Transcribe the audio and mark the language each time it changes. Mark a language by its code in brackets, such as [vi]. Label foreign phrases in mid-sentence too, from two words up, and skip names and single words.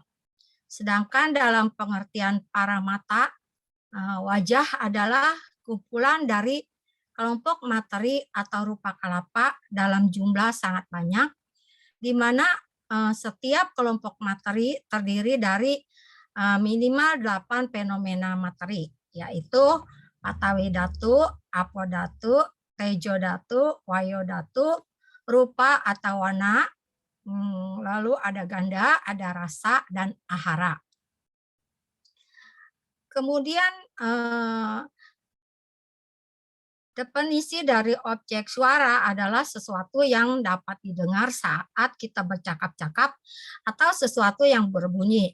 [id] Sedangkan dalam pengertian para mata, wajah adalah kumpulan dari kelompok materi atau [pi] rupa kalapa [id] dalam jumlah sangat banyak, di mana setiap kelompok materi terdiri dari minimal 8 fenomena materi, yaitu [pi] patawidatu, apodatu, tejodatu, wayodatu, [id] rupa atau warna, lalu ada ganda, ada rasa, dan ahara. Kemudian definisi dari objek suara adalah sesuatu yang dapat didengar saat kita bercakap-cakap atau sesuatu yang berbunyi.